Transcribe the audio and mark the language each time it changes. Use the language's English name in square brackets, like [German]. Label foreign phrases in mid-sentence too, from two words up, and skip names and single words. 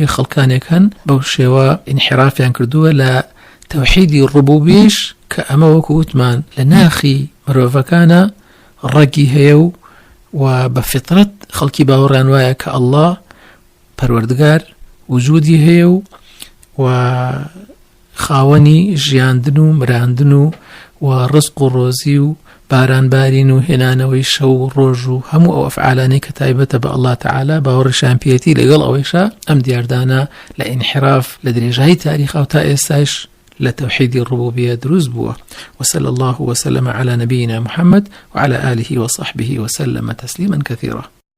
[Central Kurdish] خەڵکانێک هەن بەو شێوە ئینحرافیان کردووە لە تەوحیدی ڕوبوبیەش کە ئەمە وەکو وتمان لە ناخی مرۆڤەکانە ڕەگی هەیە و بە فطرەت خەڵکی باوەڕیان وایە کە الله پەروەردگار وجودی هەیە و خاوەنی ژیاندن و مراندن و ڕزق و ڕۆزی و بارانبارین و هێنانەوەی شەو و ڕۆژ و هەموو ئەو ئەفعالانەی کە تایبەتە بە الله تعالی باوەڕیشان پێیەتی. لەگەڵ ئەوەیشە ئەم دیاردانە لە ئینحراف لە درێژایی تاریخ و تا ئێستاش لە تەوحیدی ڕوبوبیە دروست بووە. [Arabic] وصلى الله وسلم على نبينا محمد وعلى آله وصحبه وسلم تسليما كثيرا.